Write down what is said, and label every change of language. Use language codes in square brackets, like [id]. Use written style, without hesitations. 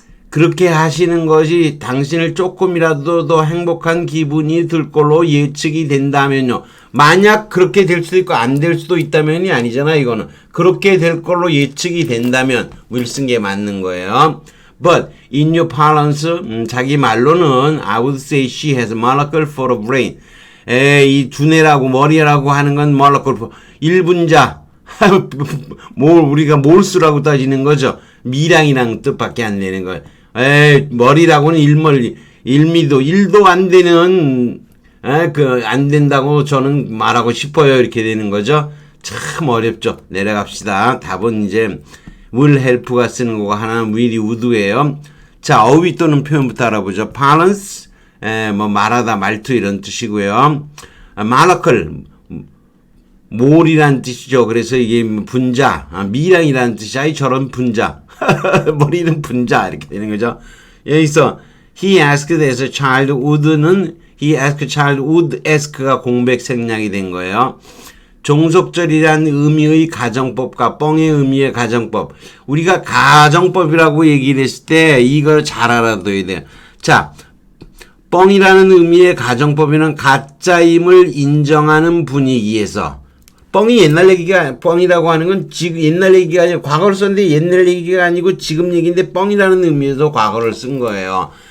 [ko] 그렇게 하시는 것이 당신을 조금이라도 더 행복한 기분이 들 걸로 예측이 된다면요. 만약 그렇게 될 수도 있고 안 될 수도 있다면이 아니잖아 이거는. 그렇게 될 걸로 예측이 된다면 will 쓴 게 맞는 거예요. [en] But in your parlance [ko] 자기 말로는 [en] I would say she has molecule full of brain. [ko] 이 두뇌라고 머리라고 하는 건 molecule 1분자 우리가 몰수라고 따지는 거죠. 미량이란 뜻밖에 안 되는 거예요. 머리라고는 일미도 1도 안 되는 안 된다고 저는 말하고 싶어요. 이렇게 되는 거죠. 참 어렵죠. 내려갑시다. 답은 이제 will help가 쓰는 거고 하나는 will이 would예요. 자, 어휘 또는 표현부터 알아보죠. balance, 말하다, 말투 이런 뜻이고요. 말라클, 몰이란 뜻이죠. 그래서 이게 분자, 미량이라는 뜻이 저런 분자. 머리는 분자 이렇게 되는 거죠. 여기서 [en] he asked as a child would는 he asked child would ask가 [ko] 공백 생략이 된 거예요. 종속절이란 의미의 가정법과 뻥의 의미의 가정법. 우리가 가정법이라고 얘기를 했을 때 이걸 잘 알아둬야 돼요. 자, 뻥이라는 의미의 가정법에는 가짜임을 인정하는 분위기에서 뻥이 옛날 얘기가 뻥이라고 하는 건 지금 옛날 얘기가 아니고 과거를 썼는데 옛날 얘기가 아니고 지금 얘기인데 뻥이라는 의미에서 과거를 쓴 거예요.